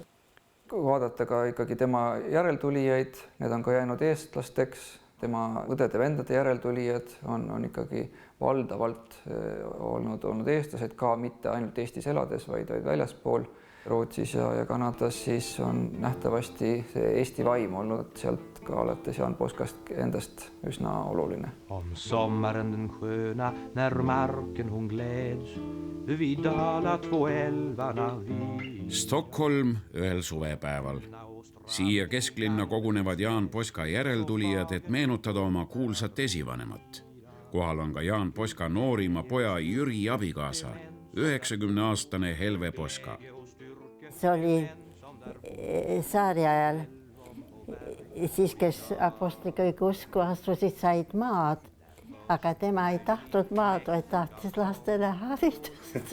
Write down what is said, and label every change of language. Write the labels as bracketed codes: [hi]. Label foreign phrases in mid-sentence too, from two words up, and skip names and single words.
[et] Kui vaadata ka ikkagi tema järeltulijaid, need on ka jäänud eestlasteks, tema õdede-vendade järeltulijad on ikkagi valdavalt olnud eestlased ka mitte ainult Eestis elades, vaid väljaspool. Rootsis ja Kanadas siis on nähtavasti see Eesti vaim olnud sealt ka alates Jaan Poskast endast üsna oluline. [sv] Om sommaren den sköna när marken hon gläds vid alla två älvarna vid. [et] Stockholm ühel suvepäeval. Siia kesklinna kogunevad Jaan Poska järeltulijad, et meenutada oma kuulsat esivanemat. Kohal on ka Jaan Poska noorima poja Jüri abikaasa, 90-aastane Helve Poska. See oli saari ajal, siis kes apostliga usku astusid, said maad, aga tema ei tahtnud maad, vaid tahtis lastele haridust.